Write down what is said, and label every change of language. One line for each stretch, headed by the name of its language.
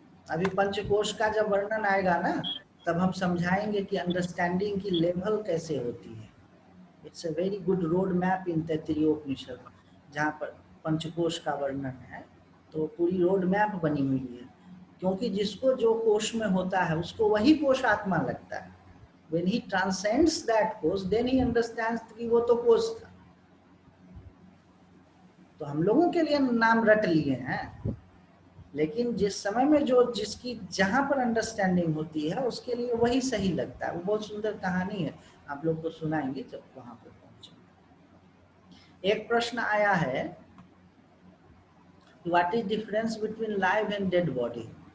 Hindi: अभी पंचकोश का जब वर्णन आएगा ना, तब हम समझाएंगे कि अंडरस्टैंडिंग की लेवल कैसे होती है।
English: it's a very good road map in
Hindi: तैत्तिरीयोपनिषद, जहाँ पर पंचकोश का वर्णन है, तो पूरी रोड मैप बनी हुई है। क्योंकि जिसको जो कोश में होता है उसको वही कोश आत्मा लगता है।
English: When he transcends that कोश, then he understands
Hindi: कि वो तो कोश था। तो हम लोगों के लिए नाम रट लिए हैं, लेकिन जिस समय में जो जिसकी जहां पर अंडरस्टैंडिंग होती है उसके लिए वही सही लगता है। वो बहुत सुंदर कहानी है, आप लोग को सुनाएंगे जब वहां पर पहुंचे। एक प्रश्न आया है,
English: What is difference between live and dead body?